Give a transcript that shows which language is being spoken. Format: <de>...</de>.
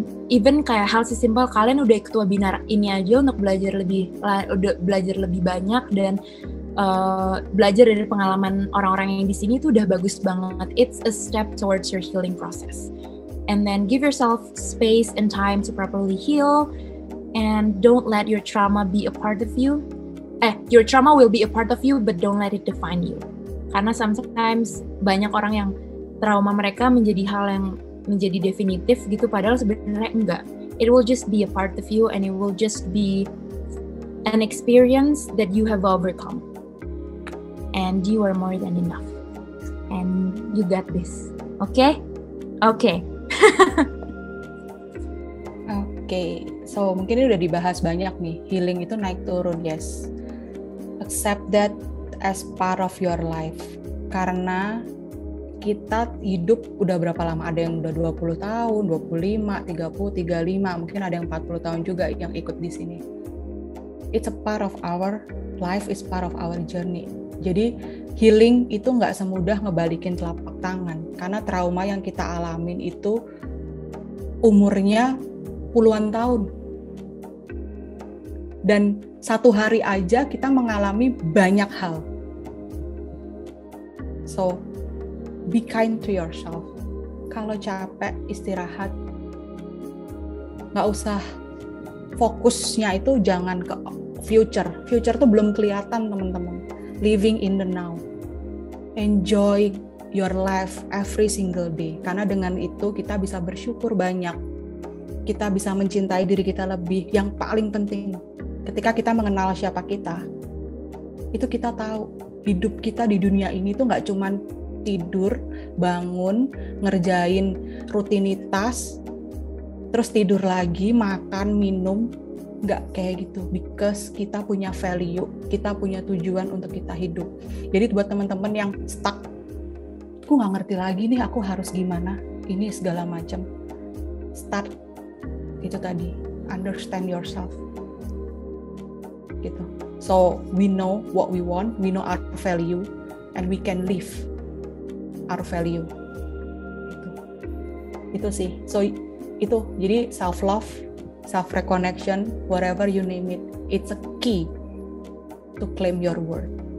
<id>Even kayak hal sesimpel kalian udah ikut webinar ini aja untuk belajar lebih banyak dan belajar dari pengalaman orang-orang yang di sini itu udah bagus banget.</id> <en>It's a step towards your healing process. And then give yourself space and time to properly heal, and don't let your trauma be a part of you. Your trauma will be a part of you, but don't let it define you.</en> <id>Karena sometimes banyak orang yang trauma mereka menjadi hal yang menjadi definitif gitu, padahal sebenarnya enggak.</id> <en>It will just be a part of you, and it will just be an experience that you have overcome. And you are more than enough. And you got this. Okay? Okay. Okay.</en> <id>So mungkin ini udah dibahas banyak nih. Healing itu naik turun, yes.</id> <en>Accept that as part of your life.</en> <id>Karena kita hidup udah berapa lama? Ada yang udah 20 tahun, 25, 30, 35, mungkin ada yang 40 tahun juga yang ikut di sini.</id> <en>It's a part of our life, is part of our journey.</en> <id>Jadi healing itu nggak semudah ngebalikin telapak tangan, karena trauma yang kita alamin itu umurnya puluhan tahun. Dan satu hari aja kita mengalami banyak hal.</id> <en>So, be kind to yourself.</en> <id>Kalau capek, istirahat. Nggak usah fokusnya itu jangan ke future. Future tuh belum kelihatan, teman-teman.</id> <en>Living in the now. Enjoy your life every single day.</en> <id>Karena dengan itu kita bisa bersyukur banyak. Kita bisa mencintai diri kita lebih. Yang paling penting, ketika kita mengenal siapa kita, itu kita tahu hidup kita di dunia ini tuh nggak cuman tidur, bangun, ngerjain rutinitas, terus tidur lagi, makan, minum. Nggak kayak gitu, because kita punya value, kita punya tujuan untuk kita hidup. Jadi buat teman-teman yang stuck, aku nggak ngerti lagi nih aku harus gimana, ini segala macam. Start, itu tadi, understand yourself. Gitu.</id> <en>So, we know what we want, we know our value, and we can live our value.</en> <id>Itu sih.</id> <en>So itu jadi self love, self reconnection, whatever you name it, it's a key to claim your worth.</en>